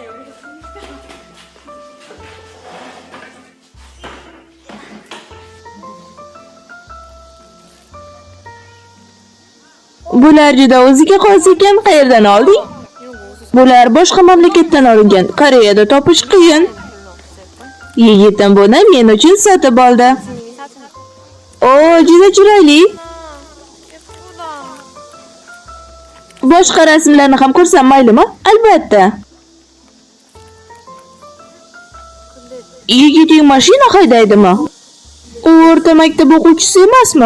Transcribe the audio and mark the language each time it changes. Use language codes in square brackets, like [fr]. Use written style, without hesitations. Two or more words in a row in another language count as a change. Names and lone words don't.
[uz] Bular juda o'ziga xos ekan. Qayerdan olding? Bular boshqa mamlakatdan olingan. Koreyada topish qiyin. Yigitim buni men uchun sotib oldi. [ko] 스님이 사준 거. [uz] O, juda chiroyli. [ko] 예쁘다. [uz] Boshqa rasmlarni ham ko'rsam maylimi? Albatta. Yigiting mashina haydaydimi? U o'rta maktab o'quvchisi emasmi?